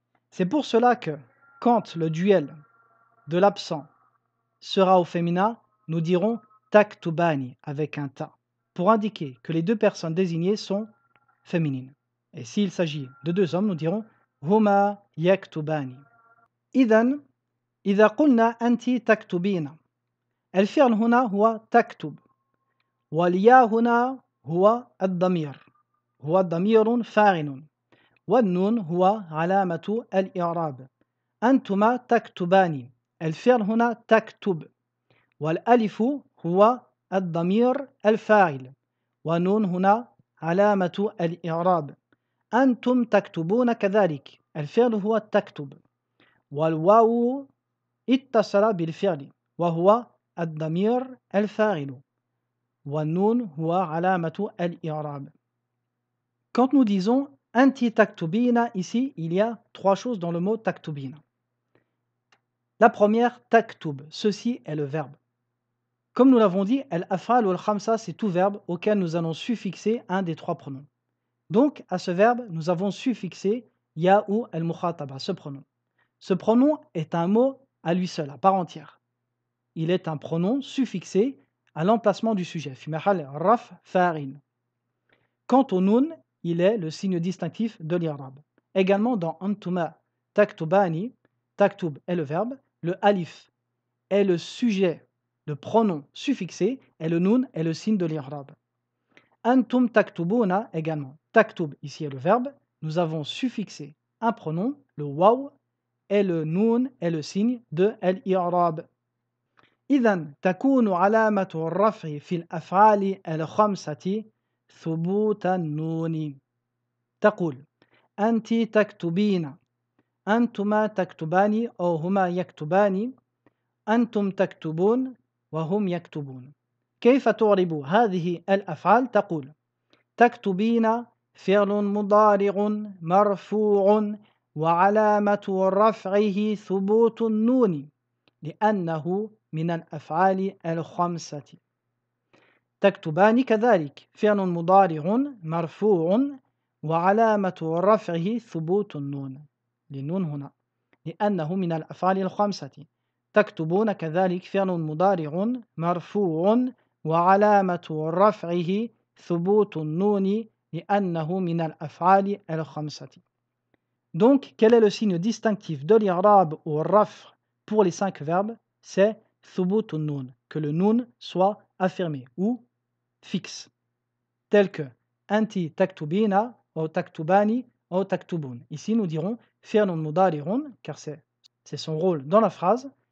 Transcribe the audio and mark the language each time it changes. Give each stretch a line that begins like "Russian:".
French: C'est pour cela que quand le duel de l'absent sera au féminin, nous dirons taktubani avec un ta, pour indiquer que les 2 personnes désignées sont féminines. Et s'il s'agit de 2 hommes, nous dirons
Arabic: huma yaktubani. إذن إذا قلنا أنت تكتبين الفعل هنا هو تكتب والياء هنا هو الضمير هو ضمير فاعل والنون هو علامة الإعراب أنتما تكتبان الفعل هنا تكتب والألف هو الضمير الفاعل ونون هنا علامة الإعراب أنتم تكتبون كذلك الفعل هو تكتب والواو اتصل بالفعل وهو الضمير الفاعل والنون هو علامة الإعراب.
French: Quand nous disons
Arabic: anti taktubina,
French: ici il y a trois choses dans le mot taktubina. La première, taktub, ceci est le verbe. Comme nous l'avons dit, al-af'al ou al-khamsa, c'est tout verbe auquel nous allons suffixer un des trois pronoms. Donc, à ce verbe, nous avons suffixé ya ou al-mukhataba, ce pronom. Ce pronom est un mot à lui seul, à part entière. Il est un pronom suffixé à l'emplacement du sujet.
Arabic: Fi mahal raf fa'in.
French: Quant au nun, il est le signe distinctif de l'irab. Également dans
Arabic: antuma taktubani,
French: taktub est le verbe, le alif est le sujet, le pronom suffixé, et le nun est le signe de l'irab.
Arabic: Antum taktubuna
French: également. Taktub ici est le verbe. Nous avons suffixé un pronom, le waw, et le nun est le signe de l'irab.
Arabic: إذن تكون علامة الرفع في الأفعال الخمسة ثبوت النون. تقول أنت تكتبين أنتما تكتبان أو هما يكتبان أنتم تكتبون وهم يكتبون. كيف تعرب هذه الأفعال؟ تقول تكتبين فعل مضارع مرفوع وعلامة رفعه ثبوت النون لأنه من الأفعال الخمسة. تكتبان كذلك فعل مضارع مرفوع وعلامة رفعه ثبوت النون للنون هنا لأنه من الأفعال الخمسة. تكتبون كذلك فعل مضارع مرفوع وعلامة رفعه ثبوت النون لأنه من الأفعال الخمسة.
French: Donc, quel est le signe distinctif de l'irab ou raf pour les 5 verbes? C'est thubut nun, que le nun soit affirmé ou fixe, tel que
Arabic: anti taktubina
French: ou taktubani ou taktubun. Ici, nous dirons
Arabic: fi'lun mudari'un,
French: car c'est son rôle dans la phrase.